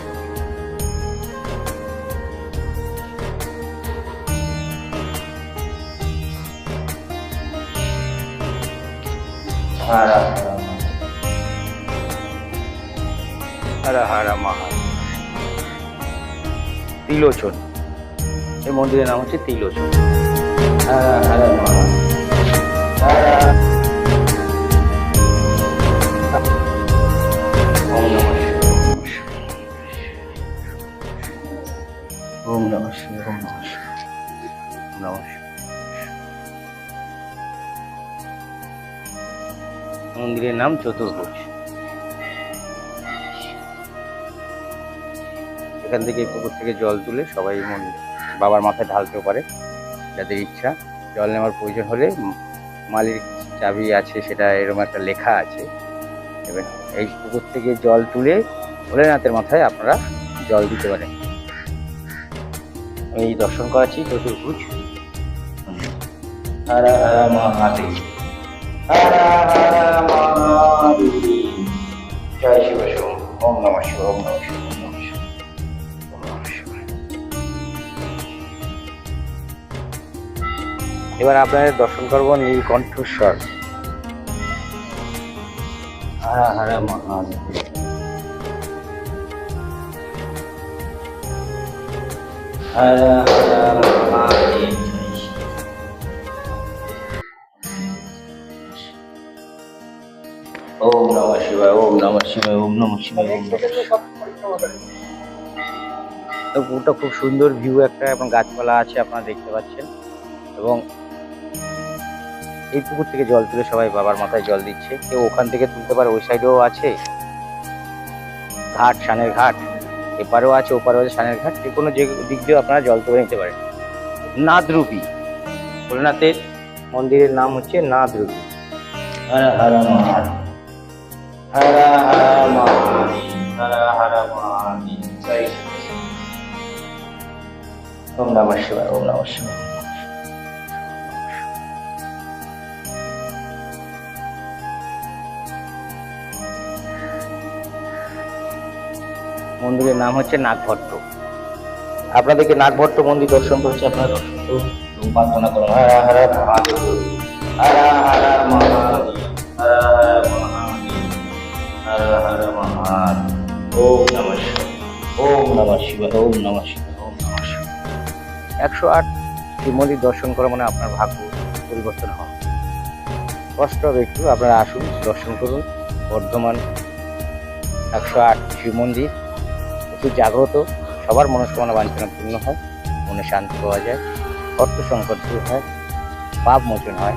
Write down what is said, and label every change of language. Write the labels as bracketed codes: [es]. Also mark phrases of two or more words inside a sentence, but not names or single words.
[sa] হর হর মহাদেব। [bn] ত্রিলোচন, এই মন্দিরের নাম হচ্ছে ত্রিলোচন। [sa] হর হর মহাদেব, ওম নমঃ শিবায়, ওম নমঃ শিবায়, ওম নমঃ শিবায়। [bn] মন্দিরের নাম চতুর্ভুজ। এখান থেকে পুকুর থেকে জল তুলে সবাই বাবার মাথায় ঢালতেও পারে, যাদের ইচ্ছা। জল নেওয়ার প্রয়োজন হলে মালির চাবি আছে, সেটা এরকম একটা লেখা আছে। এবার এই পুকুর থেকে জল তুলে ভোলেনাথের মাথায় আপনারা জল দিতে পারেন। আমি দর্শন করাচ্ছি চতুর্ভুজ। [sa] হর হর মহাদেব, হর হর মহাদেব। জয় শিব। ওম নমঃ শিবায়, ওম নমঃ শিবায়, ওম নমঃ শিবায়, ওম নমঃ শিবায়। [bn] এবার আপনাদের দর্শন করব নীলকণ্ঠেশ্বর। [sa] হর হর মহাদেব। হর হর মহাদেব। ওম নমঃ শিবায়, ওম নমঃ শিবায়, ওম নমঃ শিবায়, ওম নমঃ শিবায়। [bn] তো পুকুরটা খুব সুন্দর ভিউ একটা, এবং গাছপালা আছে আপনারা দেখতে পাচ্ছেন। এবং এই পুকুর থেকে জল তুলে সবাই বাবার মাথায় জল দিচ্ছে। কেউ ওখান থেকে তুলতে পারে, ওই সাইডেও আছে ঘাট, সানের ঘাট, এপারেও আছে ওপারেও আছে সানের ঘাট। যে কোনো যে দিক দিয়ে আপনারা জল তুলে নিতে পারেন। নাদরূপী ভোলেনাথের মন্দিরের নাম হচ্ছে নাদরূপী। [sa] হর হর মহাদেব, হর হর মহাদেব, হর হর মহাদেব। [bn] জয় শ্রী কৃষ্ণ। [sa] ওম নমঃ শিবায়, ওম নমঃ শিবায়। [bn] মন্দিরের নাম হচ্ছে নাগভট্ট। আপনাদেরকে নাগভট্ট মন্দির দর্শন করেছে, আপনারা দর্শন করুন এবং প্রার্থনা করুন। [sa] হর হর মহাদেব, হর হর মহাদেব, হর হর মহাদেব, হর হর মহাদেব। ওম নমঃ শিবায়, ওম নমঃ শিবায়, ওম নমঃ শিবায়, ওম নমঃ শিবায়। [bn] 108 শিব মন্দির দর্শন করা মানে আপনার ভাগ্য পরিবর্তন হওয়া। কষ্ট হবে একটু, আপনারা আসুন দর্শন করুন। বর্ধমান 108 শিব মন্দির একটু জাগ্রত, সবার মনস্কামনা বাঞ্ছনা পূর্ণ হয়, মনে শান্তি পাওয়া যায়, অর্থ সংকট দূর হয়, পাপ মোচন হয়।